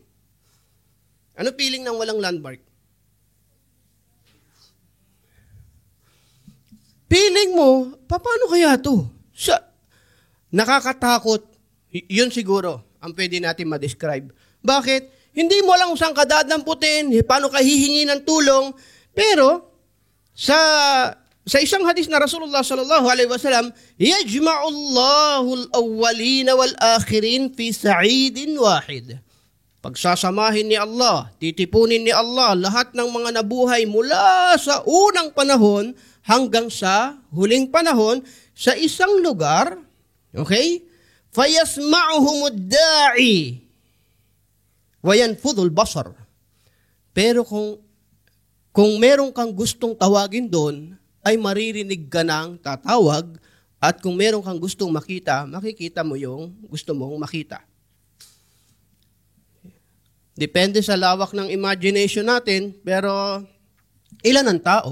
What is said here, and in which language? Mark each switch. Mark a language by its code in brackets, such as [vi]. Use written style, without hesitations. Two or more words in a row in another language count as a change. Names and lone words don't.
[tl] Ano feeling ng walang landmark? Feeling mo, paano kaya to? Nakakatakot. Yun siguro ang pwede natin ma-describe. Bakit? Hindi mo alam kung saan ka dadamputin, paano ka hihingi ng tulong, pero sa isang hadis na Rasulullah [ar] صلى الله عليه وسلم, يجمع الله الأولين والآخرين في صعيد واحد. [tl] Pagsasamahin ni Allah, titipunin ni Allah lahat ng mga nabuhay mula sa unang panahon hanggang sa huling panahon sa isang lugar, okay? [ar] فيسمعهم الداعي وينفذهم البصر. [tl] Pero kung meron kang gustong tawagin doon, ay maririnig ka ng tatawag, at kung meron kang gustong makita, makikita mo yung gusto mong makita. Depende sa lawak ng imagination natin, pero ilan ang tao?